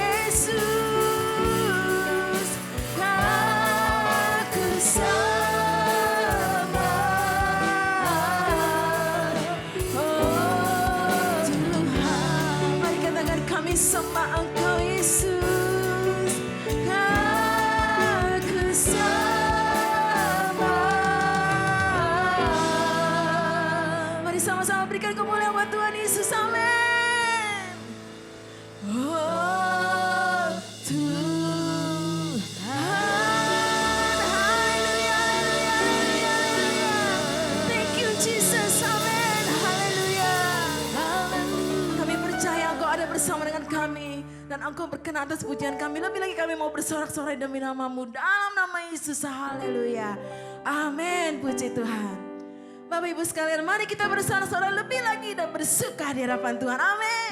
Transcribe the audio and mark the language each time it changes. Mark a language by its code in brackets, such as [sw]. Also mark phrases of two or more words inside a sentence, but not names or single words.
[id] Yesus, Kau ku sembah, oh Tuhan. Mari katakan kami sembah Engkau Yesus, Kau ku sembah. Mari sama-sama berikan kemuliaan buat Tuhan Yesus, amin. Oh Tuhan, haleluya, haleluya, haleluya, haleluya. [en] Thank you Jesus, [id] amin, haleluya. Kami percaya Engkau ada bersama dengan kami dan Engkau berkenan atas pujian kami. Lebih lagi kami mau bersorak-sorai demi nama-Mu dalam nama Yesus, haleluya, amin, puji Tuhan. Bapak Ibu sekalian, mari kita bersorak-sorai lebih lagi dan bersuka di hadapan Tuhan, amin.